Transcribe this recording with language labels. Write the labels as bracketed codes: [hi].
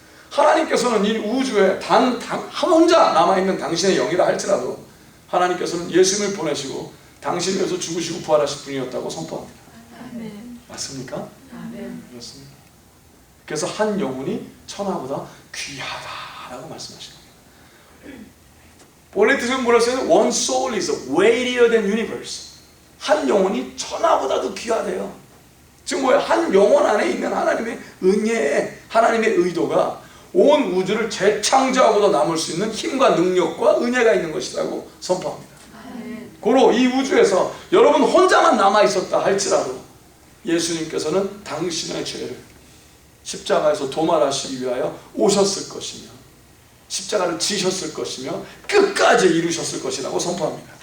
[ko] 하나님께서는 이 우주에 단 한 혼자 남아있는 당신의 영이라 할지라도 하나님께서는 예수님을 보내시고 당신을 위해서 죽으시고 부활하실 분이었다고 선포합니다. 아멘. 맞습니까? 아멘. 그렇습니다. 그래서 한 영혼이 천하보다 귀하다라고 말씀하신 겁니다. 원래 뜻은 뭐라 했어요? [en] One soul is weightier than universe. [ko] 한 영혼이 천하보다도 귀하대요. 즉 뭐예요? 한 영혼 안에 있는 하나님의 은혜에 하나님의 의도가 온 우주를 재창조하고도 남을 수 있는 힘과 능력과 은혜가 있는 것이라고 선포합니다. 고로 이 우주에서 여러분 혼자만 남아있었다 할지라도 예수님께서는 당신의 죄를 십자가에서 도말하시기 위하여 오셨을 것이며 십자가를 지셨을 것이며 끝까지 이루셨을 것이라고 선포합니다.